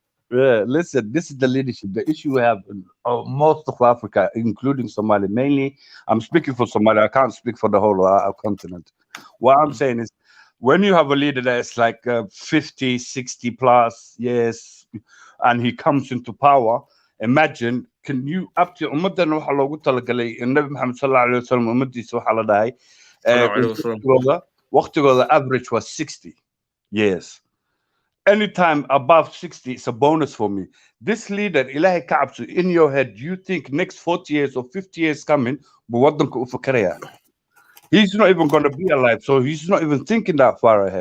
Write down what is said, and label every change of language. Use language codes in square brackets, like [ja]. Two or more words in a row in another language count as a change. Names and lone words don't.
[en] Yeah, listen, this is the leadership. The issue we have in most of Africa, including Somalia, mainly, I'm speaking for Somalia. I can't speak for the whole continent. What I'm saying is, when you have a leader that's like 50, 60 plus years, and he comes into power, imagine, can you, up to [so] ummadan waxa loogu talagalay Nabi Muhammad [ar] صلى الله عليه وسلم [so] ummadiisa waxa la dhahay waqtigooda [en] average was 60 years. Anytime above 60, it's a bonus for me. This leader, Ilahi Ka'absu, in your head, you think next 40 years or 50 years coming, he's not even going to be alive, so he's not even thinking that far ahead.